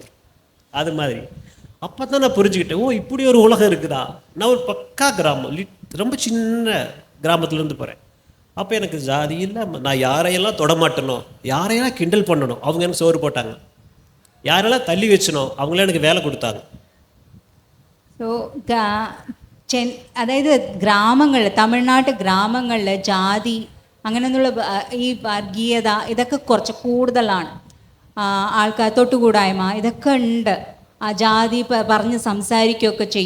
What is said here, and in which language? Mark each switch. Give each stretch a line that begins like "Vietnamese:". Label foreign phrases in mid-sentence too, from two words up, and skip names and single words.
Tamil: அது மாதிரி அப்போ தான் நான் புரிஞ்சுக்கிட்டேன், ஓ இப்படி ஒரு உலகம் இருக்குதா. நான் ஒரு பக்கா கிராமம், ரொம்ப சின்ன கிராமத்துலேருந்து போகிறேன். அப்போ எனக்கு ஜாதி இல்லை, நான் யாரையெல்லாம் தொடமாட்டணும், யாரையெல்லாம் கிண்டல் பண்ணணும், அவங்க எனக்கு சோறு போட்டாங்க. யாரெல்லாம் தள்ளி வச்சனோ அவங்களே எனக்கு வேலை கொடுத்தாங்க.
Malayalam: സോ അതായത് ഗ്രാമങ്ങളിൽ, തമിഴ്നാട്ട് ഗ്രാമങ്ങളിൽ ജാതി അങ്ങനെയൊന്നുള്ള ഈ വർഗീയത ഇതൊക്കെ കുറച്ച് കൂടുതലാണ്. ആൾക്കാർ തൊട്ടുകൂടായ്മ ഇതൊക്കെ ഉണ്ട്. ആ ജാതി പറഞ്ഞ് സംസാരിക്കുകയൊക്കെ ചെയ്യും.